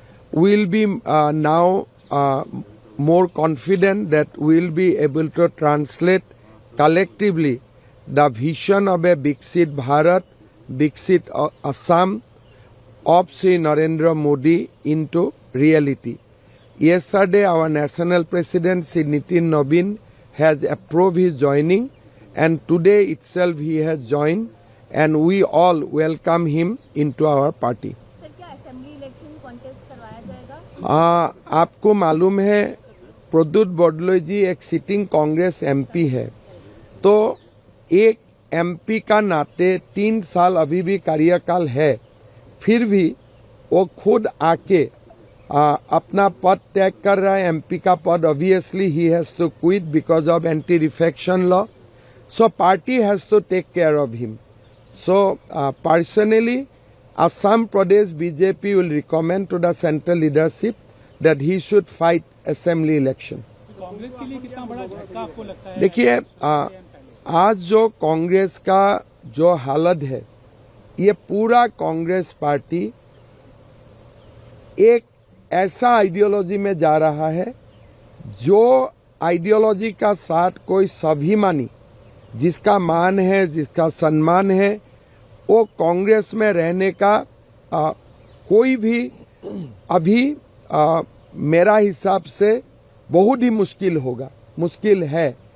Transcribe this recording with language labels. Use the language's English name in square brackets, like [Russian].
[English] We will be now more confident that we will be able to translate collectively the vision of a Viksit Bharat, Viksit Assam of Shri Narendra Modi into reality. Yesterday, our national president Shri Nitin Nabin has approved his joining, and today itself he has joined, and we all welcome him into our party. [Hindi] Sir, क्या assembly election contest करवाया जाएगा? आपको मालूम है प्रद्युत बरदलोई जी एक sitting Congress MP है, तो एक एमपी का नाते 3 साल अभी भी कार्यकाल है, फिर भी वो खुद आके अपना पद त्याग कर रहा है। एमपी का पद [English] obviously [Hindi] he [English] Has to quit because of anti defection law, so party has to take care of him. So personally, Assam Pradesh BJP will recommend to the central leadership that he should fight assembly election. [Hindi] Congress के लिए कितना बड़ा झटका आपको लगता है? देखिए, आज जो कांग्रेस का जो हालत है, ये पूरा कांग्रेस पार्टी एक ऐसा आइडियोलॉजी में जा रहा है जो आइडियोलॉजी का साथ कोई स्वाभिमानी, जिसका मान है, जिसका सम्मान है, वो कांग्रेस में रहने का कोई भी अभी मेरा हिसाब से बहुत ही मुश्किल है.